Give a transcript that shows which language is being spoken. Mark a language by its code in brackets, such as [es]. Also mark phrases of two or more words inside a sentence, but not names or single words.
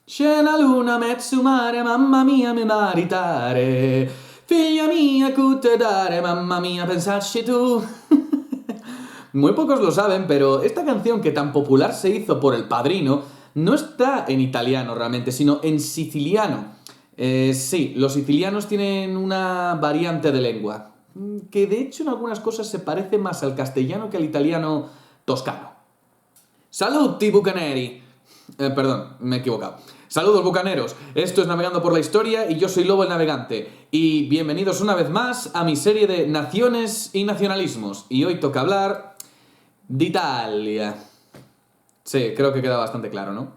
[scn] C'è la luna, mezzo mare, mamma mia, mi maritare. Figlia mía, te dare, mamma mía, pensarci tú. [es] Muy pocos lo saben, pero esta canción que tan popular se hizo por El Padrino no está en italiano realmente, sino en siciliano. Sí, los sicilianos tienen una variante de lengua, que de hecho en algunas cosas se parece más al castellano que al italiano toscano. [it] ¡Saluti, bucaneri! [es] Perdón, me he equivocado. Saludos, bucaneros. Esto es Navegando por la Historia y yo soy Lobo el Navegante. Y bienvenidos una vez más a mi serie de Naciones y Nacionalismos. Y hoy toca hablar de Italia. Sí, creo que queda bastante claro, ¿no?